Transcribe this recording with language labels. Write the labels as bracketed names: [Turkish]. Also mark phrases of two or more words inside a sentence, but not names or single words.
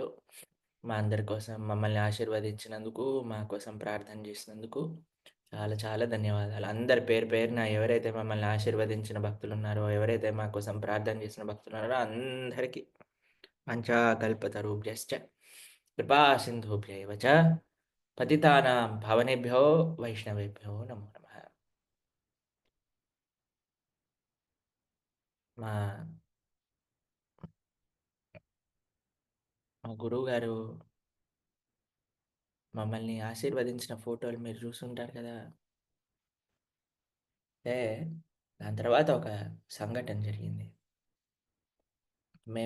[Telugu] మా అందరి కోసం మమ్మల్ని ఆశీర్వదించినందుకు, మా కోసం ప్రార్థన చేసినందుకు చాలా చాలా ధన్యవాదాలు. అందరి పేరు పేరున ఎవరైతే మమ్మల్ని ఆశీర్వదించిన భక్తులున్నారో, ఎవరైతే మా కోసం ప్రార్థన చేసిన భక్తులున్నారో అందరికీ [Sanskrit] పంచాకల్పతరుభ్యశ్చ కృపా సింధుభ్యైవ చ పతితానాం పావనేభ్యో వైష్ణవేభ్యో నమో నమః. [Telugu] మా మా గురువుగారు మమ్మల్ని ఆశీర్వదించిన ఫోటోలు మీరు చూసుంటారు కదా! అయితే దాని తర్వాత ఒక సంఘటన జరిగింది.